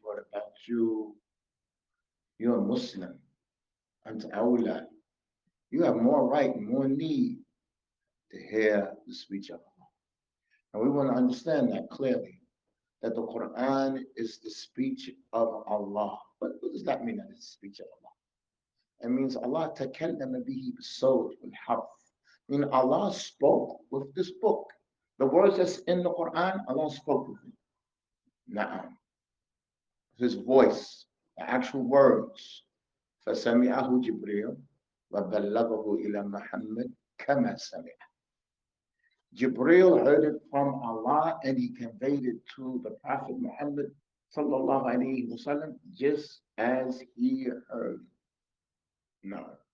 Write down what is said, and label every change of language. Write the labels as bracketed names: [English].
[English] What about you? You're a Muslim. [Arabic] أنت أولى. [English] You have more right and more need to hear the speech of Allah. And we want to understand that clearly, that the Quran is the speech of Allah. But what does that mean, that it's the speech of Allah? It means [Arabic] Allah تكلم به بالصوت والحرف. [English] I mean, Allah spoke with this book. The words that's in the Quran, Allah spoke with it. Na'am. His voice, the actual words. [Arabic] فسمعه جبريل وبلغه إلى محمد كما سمع. [English] Jibreel heard it from Allah and he conveyed it to the Prophet Muhammad sallallahu alaihi wasallam just as he heard. No.